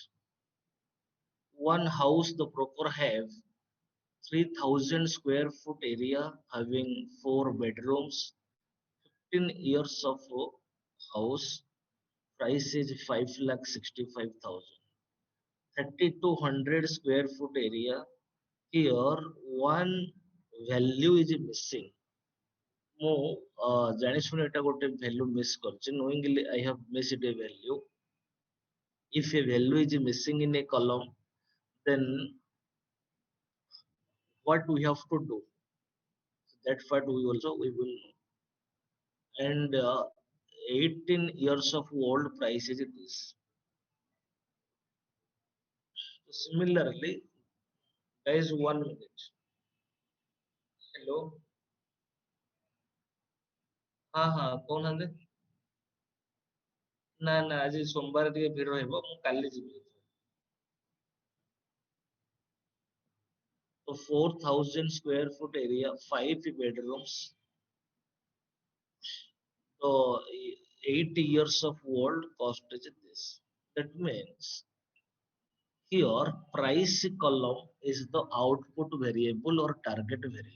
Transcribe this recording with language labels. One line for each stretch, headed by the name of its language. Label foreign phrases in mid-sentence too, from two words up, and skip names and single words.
English: One house the broker have 3,000 square foot area having 4 bedrooms, 15 years of house, price is 5,65,000. 3,200 square foot area, here one value is missing.
Odia: ମୁଁ ଜାଣି ଶୁଣି ଏଟା ଗୋଟେ
English: value miss କରିଛି, knowingly I have missed a value. If a value is missing in a column, then what we have to do? That part we will know. And 18 years of old price is this. Similarly, guys, 1 minute. Hello.
Hindi: हाँ हाँ
Odia: କହୁନାହାନ୍ତି ନା ନା ଆଜି ସୋମବାର ଟିକେ ଭିଡ଼ ରହିବ ମୁଁ କାଲି ଯିବି ତ
English: 4,000 square foot area 5 bedrooms so 8 years of old cost is this. That means here price column is the output variable or target variable.